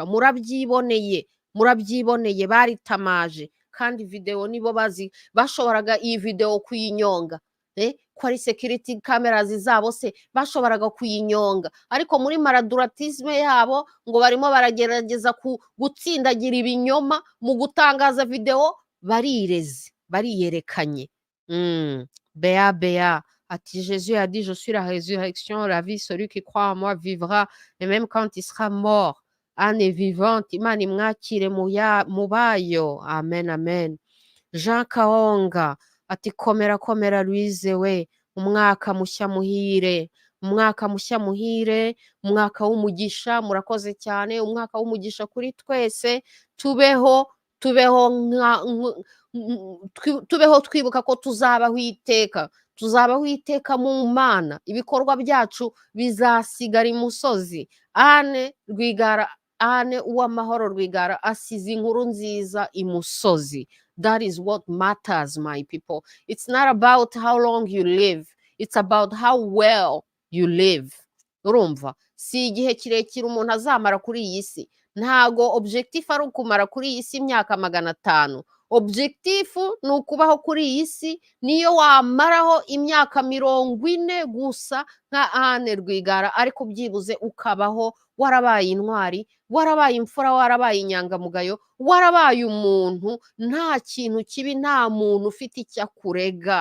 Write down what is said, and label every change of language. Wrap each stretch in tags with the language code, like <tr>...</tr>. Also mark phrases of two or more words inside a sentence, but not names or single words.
<rw>Murabyiboneye baritamaje, kandi video nibo bazi, bashoboraga iyi video kuyinyonga, ko ari security cameras zabo se bashoboraga kuyinyonga. Ariko muri maladuratisme yabo ngo barimo baragerageza gutsindagira ibinyoma mu gutangaza video, bariyerekanye.</rw> <fr>Béa ati Jésus a dit je suis la résurrection, la vie, celui qui croit en moi vivra et même quand il sera mort. Anne est vivante,</fr> <rw>Imana imwakire mu bayo. Amen, amen. Jean Kaonga ati komera Louise we, umwaka mushya muhire, umwaka mushya muhire, umwaka w'umugisha. Murakoze cyane, umwaka w'umugisha kuri twese. Tubeho twibuka ko tuzabaho iteka mu Mana. Ibikorwa byacu bizasigara imusozi. Anne Uwamahoro Rwigara asize inkuru nziza imusozi.</rw> <en>That is what matters, my people. It's not about how long you live, it's about how well you live.</en> <rw>Urumva, si igihe kirekire umuntu azamara kuri iyi si. Ntago objectif ari ukumara kuri iyi si imyaka 500. Objectif ni ukubaho kuri iyi si, niyo wamaraho imyaka 40 gusa nka Anne Rwigara, ariko byibuze ukabaho warabaye intwari, warabaye imfura, warabaye inyangamugayo, warabaye umuntu, nta kintu kibi, nta muntu ufite icyo akurega.</rw>